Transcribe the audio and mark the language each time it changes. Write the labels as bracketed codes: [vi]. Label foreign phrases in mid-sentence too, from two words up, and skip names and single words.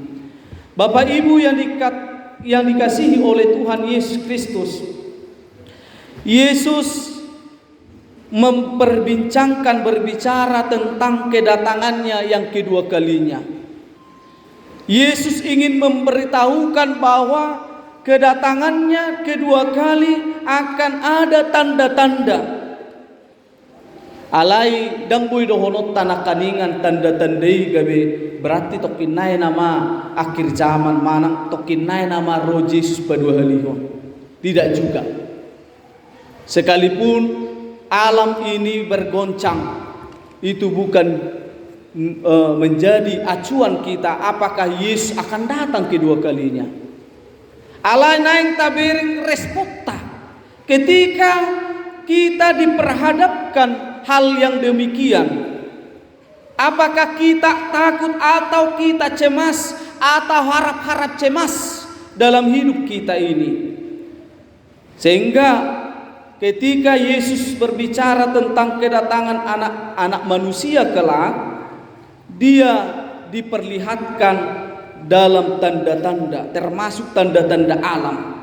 [id] Bapak Ibu yang dikasihi oleh Tuhan Yesus Kristus, Yesus berbicara tentang kedatangannya yang kedua kalinya. Yesus ingin memberitahukan bahwa kedatangannya kedua kali akan ada tanda-tanda. [bbc] Alai dambui dohonot tanah kaningan tanda-tandai gabe berarti tokinai nama [id] akhir zaman [bbc] manang tokinai nama roh Yesus padua haliho. [id] Tidak juga. Sekalipun alam ini bergoncang, itu bukan menjadi acuan kita apakah Yesus akan datang kedua kalinya. [bbc] Alai naing tabering respokta [id] ketika kita diperhadapkan hal yang demikian, apakah kita takut atau kita cemas atau harap-harap cemas dalam hidup kita ini? Sehingga ketika Yesus berbicara tentang kedatangan anak manusia kelak, dia diperlihatkan dalam tanda-tanda, termasuk tanda-tanda alam.